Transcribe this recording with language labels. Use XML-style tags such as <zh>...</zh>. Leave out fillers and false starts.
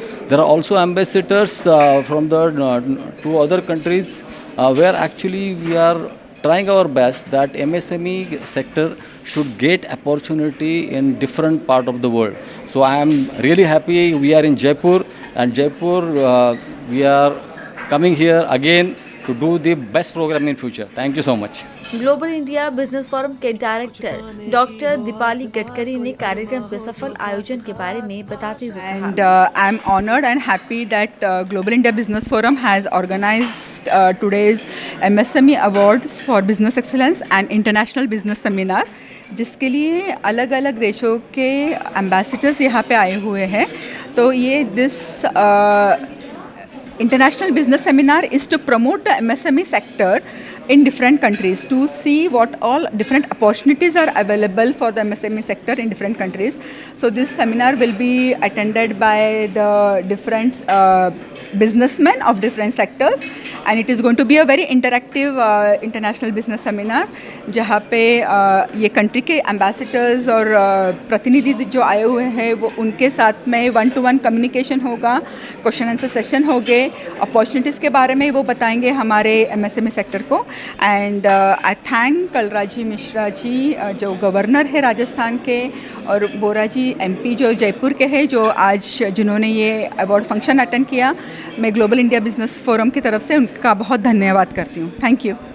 <en>There are also ambassadors from the 2 other countries where actually we are trying our best that MSME sector should get opportunity in different part of the world. So I am really happy we are in Jaipur, and Jaipur we are coming here again to do the best program in future. Thank you so much.</en> <hi>Global India business forum के director doctor Deepali Gadkari ने कार्यक्रम के सफल आयोजन के बारे में बताते हुए कहा,</hi> <en>And I'm honored and happy that Global India Business Forum has organized today's MSME Awards for Business Excellence and International Business Seminar,</en> <hi>जिसके लिए अलग अलग देशों के एम्बेसडर्स यहाँ पे आए हुए हैं. तो ये</hi> <en>International Business Seminar is to promote the MSME sector in different countries, to see what all different opportunities are available for the MSME sector in different countries. So this seminar will be attended by the different businessmen of different sectors, and it is going to be a very interactive international business seminar,</en> <hi>जहाँ पे ये country के ambassadors और प्रतिनिधि जो आए हुए हैं वो उनके साथ में 1-to-1 communication होगा, question answer session होंगे, opportunities के बारे में वो बताएंगे हमारे MSME sector को.</hi> <en>and I thank</en> <hi>कलराजी Mishra ji जो गवर्नर है राजस्थान के, और बोरा जी MP जो जयपुर के हैं, जो आज जिन्होंने ये अवार्ड फंक्शन अटेंड किया. मैं ग्लोबल इंडिया बिजनेस फोरम की तरफ से उनका बहुत धन्यवाद करती हूँ.</hi> <en>Thank you.</en>